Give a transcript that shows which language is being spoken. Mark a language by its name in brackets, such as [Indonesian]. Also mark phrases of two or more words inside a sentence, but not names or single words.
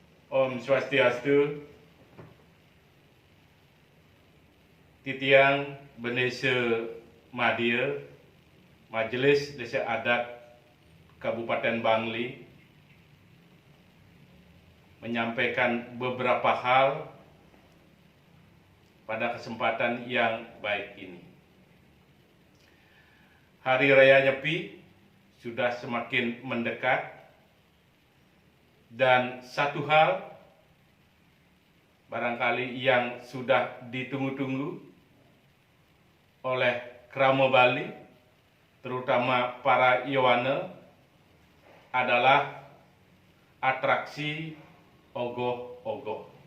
[Indonesian] Om Swastiastu, Titiang Benese Madya, Majelis Desa Adat Kabupaten Bangli, menyampaikan beberapa hal pada kesempatan yang baik ini. Hari Raya Nyepi sudah semakin mendekat, dan satu hal barangkali yang sudah ditunggu-tunggu oleh Krama Bali, terutama para Yowana, adalah atraksi ogoh-ogoh.